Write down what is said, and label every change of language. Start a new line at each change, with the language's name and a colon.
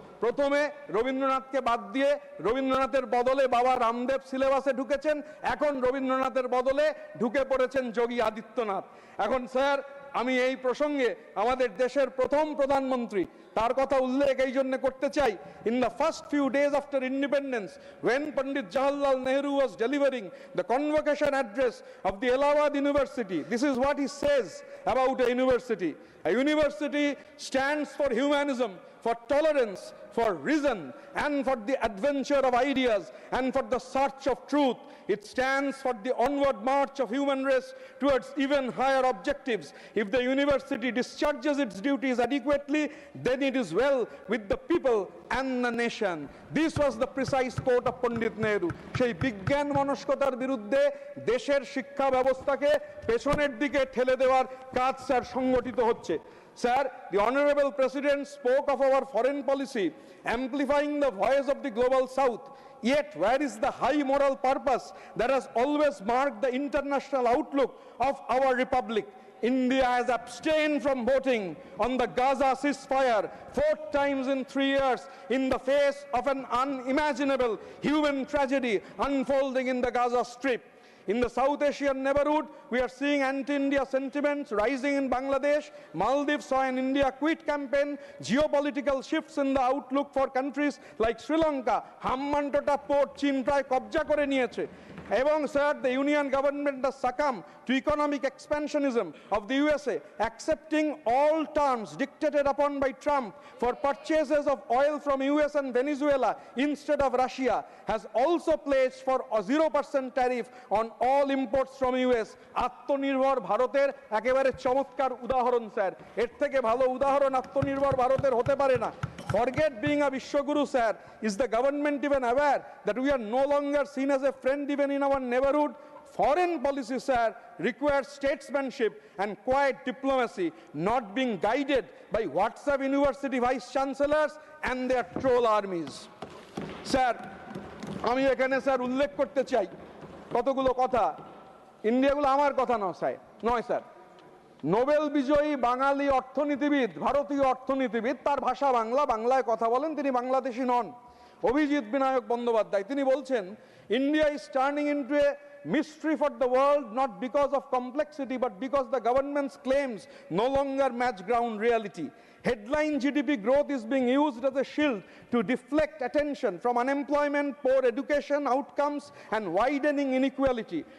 Bangla: প্রথমে রবীন্দ্রনাথকে বাদ দিয়ে রবীন্দ্রনাথের বদলে বাবা রামদেব সিলেবাসে ঢুকেছেন, এখন রবীন্দ্রনাথের বদলে ঢুকে পড়েছেন যোগী আদিত্যনাথ। এখন স্যার আমি এই প্রসঙ্গে আমাদের দেশের প্রথম প্রধানমন্ত্রী তার কথা উল্লেখ এই জন্য করতে চাই।
English: In the first few days after independence, when Pandit Jawaharlal Nehru was delivering the convocation address of the Allahabad University, this is what he says about a university. A university stands for humanism, for tolerance, for reason, and for the adventure of ideas, and for the search of truth. It stands for the onward march of human race towards even higher objectives. If the university discharges its duties adequately, then it is well with the people and the nation. This was the precise quote of Pandit Nehru.
Bangla: সেই বিজ্ঞান মনস্কতার বিরুদ্ধে দেশের শিক্ষা ব্যবস্থাকে পেছনের দিকে ঠেলে দেওয়ার কাজ স্যার সংগঠিত হচ্ছে।
English: Sir, the Honorable President spoke of our foreign policy, amplifying the voice of the global South. Yet, where is the high moral purpose that has always marked the international outlook of our republic? India has abstained from voting on the Gaza ceasefire 4 times in 3 years in the face of an unimaginable human tragedy unfolding in the Gaza Strip. In the South Asian neighborhood, we are seeing anti-India sentiments rising in Bangladesh. Maldives saw an India quit campaign. Geopolitical shifts in the outlook for countries like Sri Lanka. Hammantota port
Bangla: Chin pray কবজা করে নিয়েছে। এবং sir,
English: the union government has succumbed to economic expansionism of the USA, accepting all terms dictated upon by Trump for purchases of oil from US and Venezuela instead of Russia, has also pledged for a 0% tariff on all imports from US.
Bangla: আত্মনির্ভর ভারতের একেবারে চমৎকার উদাহরণ sir. এর থেকে ভালো উদাহরণ আত্মনির্ভর ভারতের হতে পারে না। Forget being a Vishwaguru, sir. Is the government even aware that we are no longer seen as a friend even in our neighborhood? Foreign policy, sir, requires statesmanship and quiet diplomacy, not being guided by WhatsApp university vice chancellors and their troll armies. Sir, আমি এখানে sir উল্লেখ করতে চাই কতগুলো কথা। ইন্ডিয়াগুলো আমার কথা নয় স্যার। নোবেল বিজয়ী বাঙালি অর্থনীতিবিদ, ভারতীয় অর্থনীতিবিদ, তার ভাষা বাংলা, বাংলায় কথা বলেন, তিনি বাংলাদেশি নন, অভিজিৎ বিনায়ক বন্দ্যোপাধ্যায়। তিনি বলছেন,
English: India is turning into a mystery for the world, not because of complexity but because the government's claims no longer match ground reality. Headline GDP growth is being used as a shield to deflect attention from unemployment, poor education outcomes, and widening inequality.